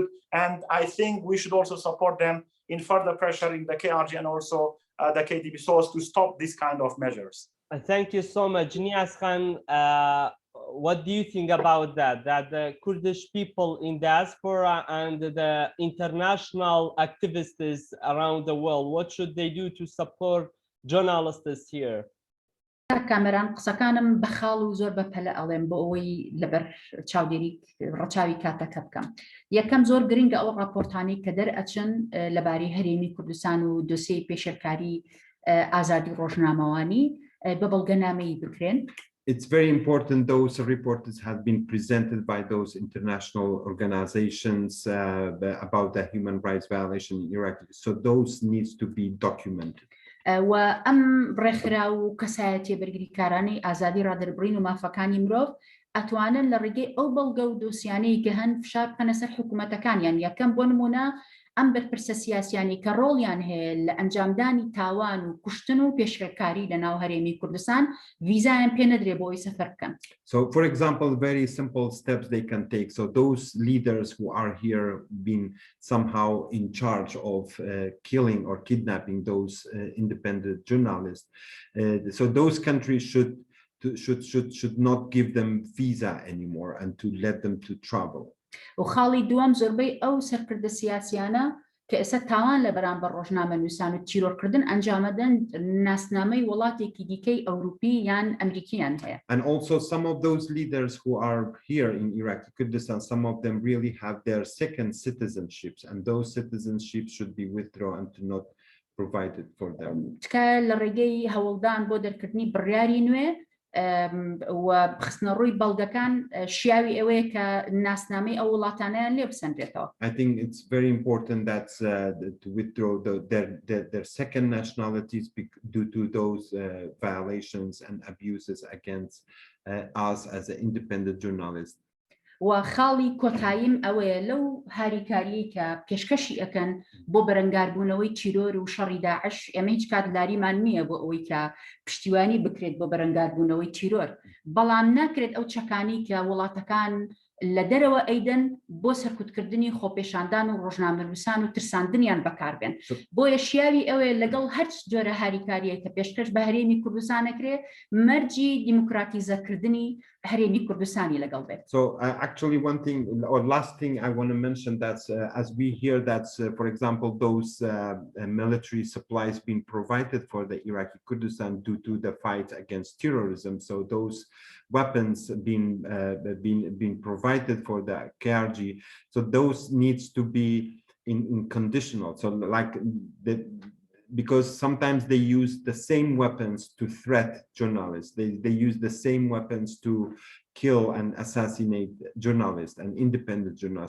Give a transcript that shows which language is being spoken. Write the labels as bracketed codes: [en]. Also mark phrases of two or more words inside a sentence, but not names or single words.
[en] And I think we should also support them in further pressuring the KRG and also the KTB source to stop this kind of measures. Thank you so much. Niyaz Khan, what do you think about that? That the Kurdish people in diaspora and the international activists around the world, what should they do to support journalists here? [ckb] کامران قسەکانم بەخاڵ و زۆر بەپەلە ئەڵێم بۆ ئەوەی لەبەر چاودێری ڕەچاوی کاتەکە بکەم. یەکەم زۆر گرنگە ئەو راپۆرتانی کە دەرئەچن لەبارەی هەرێمی کوردستان و دۆسیەی پێشێرکاری ئازادی ڕۆژنامەوانی بە بەڵگەنامەیی بکرێن. [en] It's very important those reports have been presented by those international organizations about the human rights violation in Iraq. So those needs to be documented. [ckb] و ئەم ڕێکخرا و کەسایەتیە بەرگریکارانی ئازادی ڕادەربڕین و مافەکانی مرۆڤ ئەتوانن لە ڕێگەی ئەو بەڵگە و دۆسیانەی کە هەن فشار بکەنە سەر حکوومەتەکانیان. یەکەم بۆ نمونە ئەم بەرپرسە سیاسیانی کە ڕۆڵیان هەیە لە ئەنجامدانی تاوان و کوشتن و پێشڕێکاری لە ناو هەرێمی کوردستان ڤیزایان پێ نەدرێ بۆ ئەوەی سەفەر بکەن. [en] So, for example, very simple steps they can take. So those leaders who are here being somehow in charge of killing or kidnapping those independent journalists. So those countries should not give them visa anymore and to let them to travel. [ckb] و خاڵی دووەم زۆربەی ئەو سەرکردە سیاسیانە کە ئێستا تاوان لە بەرامبەر ڕۆژنامەنووسان و تیرۆرکردن ئەنجامەدەن ناسنامەی وڵاتێکی دیکەی ئەوروپی یان ئەمریکیان هەیە. [en] And also some of those leaders who are here in Iraqi Kurdistan, some of them really have their second citizenships, and those citizenships should be withdrawn and not provided for them. [ckb] تکە لە ڕێگەی هەوڵدان بۆ دەرکردنی بڕیاری نوێ و بخستنە ڕووی بەڵگەکان شیاوی ئەوەیە کە ناسنامەی ئەو وڵاتانیان لێ بسەندرێتەوە. [en] I think it's very important that to withdraw their second nationalities due to those violations and abuses against us as an independent journalist. [ckb] و خاڵی کۆتاییم ئەوەیە لەو هاریکاریی کە پێشکەشی ئەکەن بۆ بەرەنگاربوونەوەی تیرۆر و شەڕی داعش، ئێمە هیچ کات لاریمان نییە بۆ ئەوەی کە پشتیوانی بکرێت بۆ بەرەنگاربوونەوەی تیرۆر، بەڵام ناکرێت ئەو چەکانی کە وڵاتەکان لە دەرەوە ئەیدەن بۆ سەرکوتکردنی خۆپێشاندان و ڕۆژنامەنووسان و ترساندنیان بەکاربێن. بۆیە شیاوی ئەوەیە لەگەڵ هەر جۆرە هاریکاریە کە پێشکەش بە هەرێمی کوردستان ئەکرێت مەرجی دیموکراتیزەکردنی هەرێمی کوردستانی لەگەڵ بێت. [en] So actually one thing or last thing I want to mention that as we hear that for example those military supplies being provided for the Iraqi Kurdistan due to the fight against terrorism, so those weapons being provided for the KRG, so those needs to be in conditional, so like because sometimes they use the same weapons to threat journalists, they use the same weapons to kill and assassinate journalists and independent journalists.